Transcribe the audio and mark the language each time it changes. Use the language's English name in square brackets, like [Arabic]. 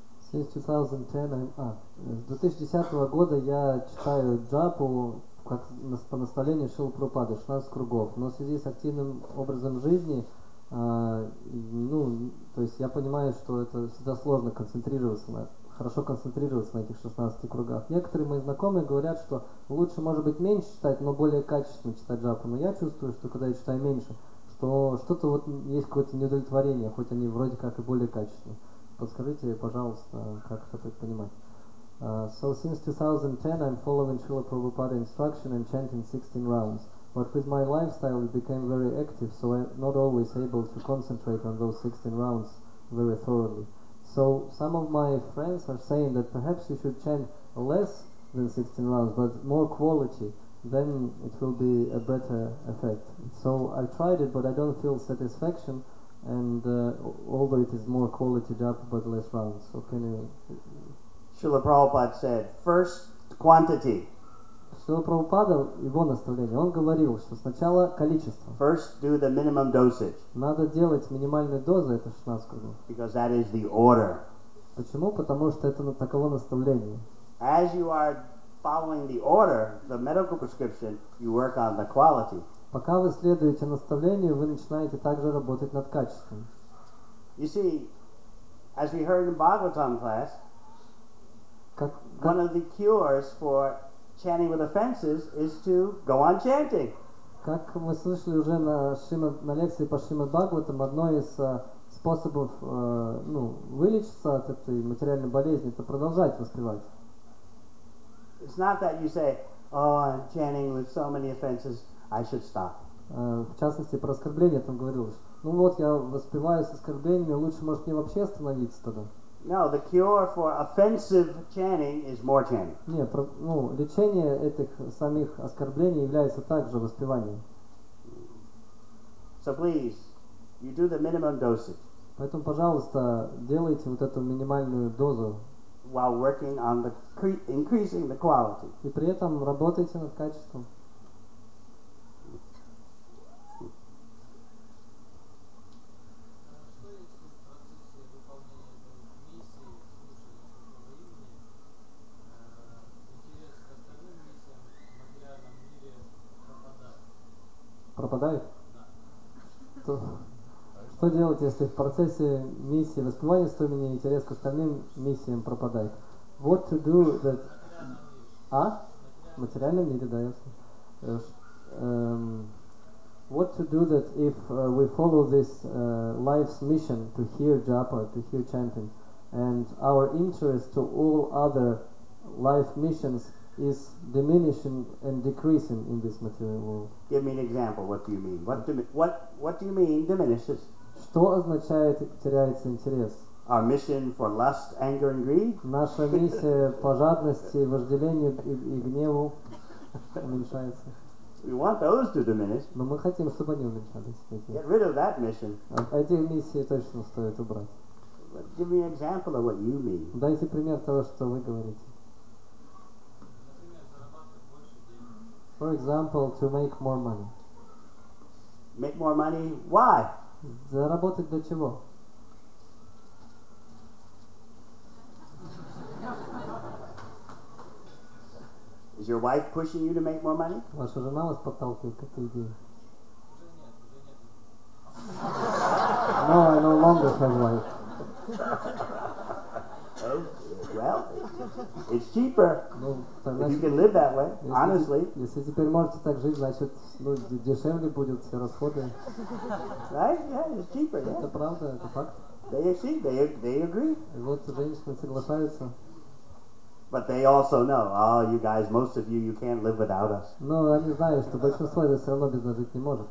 [Russian] С 2010 года я читаю джапу как по наставлению Шрилы Прабхупады, 16 кругов, но в связи с активным образом жизни, то есть я понимаю, что это всегда сложно хорошо концентрироваться на этих 16 кругах. Некоторые мои знакомые говорят, что лучше, может быть, меньше читать, но более качественно читать джапу, но я чувствую, что когда я читаю меньше, что что-то вот есть какое-то неудовлетворение, хоть они вроде как и более качественные. Подскажите, пожалуйста, как это понимать. [English] So since 2010 I'm following Srila Prabhupada instruction and chanting 16 rounds. But with my lifestyle it became very active, so I'm not always able to concentrate on those 16 rounds very thoroughly. So some of my friends are saying that perhaps you should chant less than 16 rounds, but more quality. Then it will be a better effect. So I tried it, but I don't feel satisfaction, and although it is more quality job, but less rounds. So can you... Srila Prabhupada said, first quantity. [Russian] Шрила Прабхупада, его наставление, он говорил, что сначала количество. [English] First do the minimum dosage. [Russian] Надо делать минимальную дозу, это 16 кругов. [English] Because that is the order. [Russian] Почему? Потому что это таково наставление. [English] As you are following the order, the medical prescription, you work on the quality. [Russian] Пока вы следуете наставлению, вы начинаете также работать над качеством. [English] You see, as we heard in Bhagavatam class, one of the cures for chanting with offenses is to go on chanting. [Russian] Как мы слышали уже на лекции по Шримад Бхагаватам, одно из способов вылечиться от этой материальной болезни — это продолжать воспевать. [English] It's not that you say, "Oh, I'm chanting with so many offenses, I should stop." [Russian] В частности, про оскорбления там говорилось. Ну вот, я воспеваю с оскорблениями, лучше, может, мне вообще остановиться тогда? [English] No, the cure for offensive chanting is more chanting. [Russian] Нет, лечение этих самих оскорблений является также воспеванием. [English] So please, you do the minimum dosage. [Russian] Поэтому, пожалуйста, делайте вот эту минимальную дозу. [English] While working on the increasing the quality. [Russian] И при этом работайте над качеством. Пропадает? Что делать, если в процессе миссии воспевания стоимения интерес к остальным миссиям пропадает? [English] What to do that... [Russian] В материальном мире, да, ясно. [English] What to do that if we follow this life's mission to hear japa, to hear chanting, and our interest to all other life missions is diminishing and decreasing in this material world. Give me an example. What do you mean? What do you mean diminishes? [Russian] Что означает теряется интерес? [English] Our mission for lust, anger, and greed? [Russian] Наша миссия по жадности, вожделению и гневу уменьшается. [English] We want those to diminish. [Russian] Но мы хотим, чтобы они уменьшались. [English] Get rid of that mission. [Russian] Эти миссии точно стоит убрать. [English] But give me an example of what you mean. [Russian] Дайте пример того, что вы говорите. [English] For example, to make more money. Make more money? Why? [Russian] Заработать для чего? [English] Is your wife pushing you to make more money? [Russian] Ваша жена вас подталкивает к этой идее? [English] No, I no longer have wife. Well, it's cheaper if you can live that way, honestly. [Russian] Если теперь можете так жить, значит, дешевле будут все расходы. [English] Right? Yeah, it's cheaper. Yeah. [Russian] Это правда, это факт. [English] They agree. [Russian] И вот женщины соглашаются. [English] But they also know, oh, you guys, most of you can't live without us. [Russian] Но они знают, что большинство это все равно без нас жить не может.